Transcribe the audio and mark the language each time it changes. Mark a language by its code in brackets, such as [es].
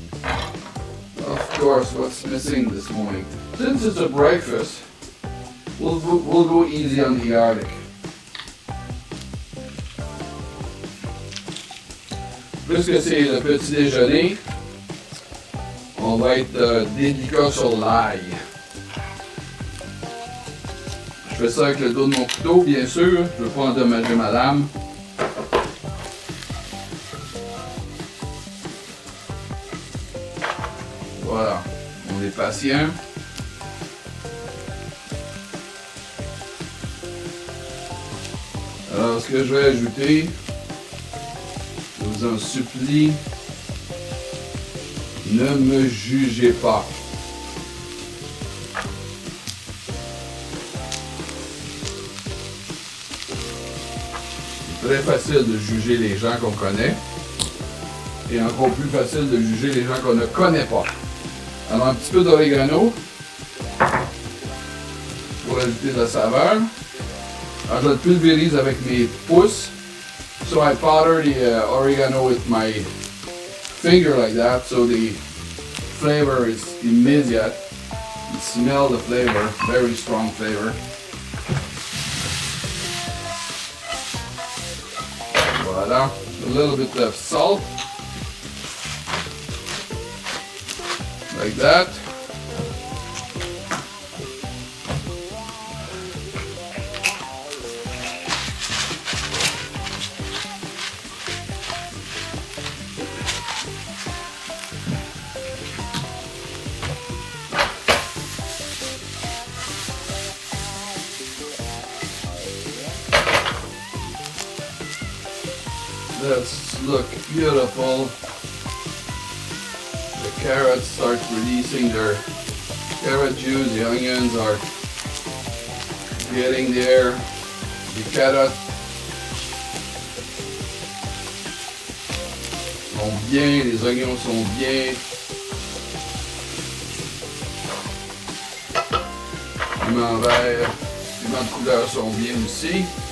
[en] Of course, what's missing this morning? Since it's a breakfast, we'll go easy on the garlic. [fr] Puisque c'est le petit déjeuner, on va être délicat sur l'ail. Je fais ça avec le dos de mon couteau, bien sûr. Je ne veux pas endommager ma lame. Voilà, on est patient. Alors, ce que je vais ajouter, je vous en supplie, ne me jugez pas. C'est très facile de juger les gens qu'on connaît et encore plus facile de juger les gens qu'on ne connaît pas. Alors, un petit peu d'orégano pour ajouter de la saveur. Alors, je le pulvérise avec mes pouces. [en] So I powder the oregano with my finger like that, so the flavor is immediate. You smell the flavor, very strong flavor. Voilà, a little bit of salt, like that. Let's look beautiful. The carrots start releasing their carrot juice. The onions are getting there. The carrots [fr] sont bien, les oignons sont bien. Piment vert. piments de couleur sont bien aussi.